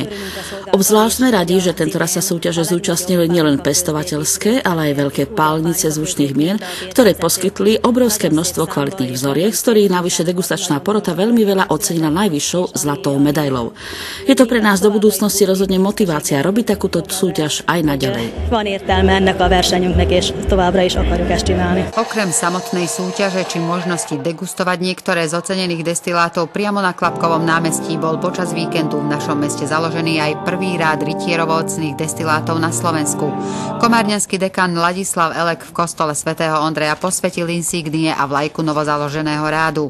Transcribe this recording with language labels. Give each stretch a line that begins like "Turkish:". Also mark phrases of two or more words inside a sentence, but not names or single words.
Slovak: Obzvlášť sme radi, že tentoraz sa súťaže zúčastnili nielen pestovateľské, ale aj veľké pálnice zvučných mien, ktoré poskytli obrovské množstvo kvalitných vzoriek, z ktorých navyše degustačná porota veľmi veľa ocenila najvyššou zlatou medailou. Je to pre nás do budúcnosti rozhodne motivácia robiť takúto súťaž aj naďalej.
Hungarian: A versenyünknek, és továbbra is akarjuk ezt csinálni.
Slovak: Okrem samotnej súťaže či možnosti degustovať niektoré z ocenených destilátov priamo na Klapkovom námestí bol počas víkendu v našom meste založený aj prvý rád rytierovo-ovocných destilátov na Slovensku. Komárňanský dekan Ladislav Elek v kostole svätého Ondreja posvetil insígnie a vlajku novozaloženého rádu.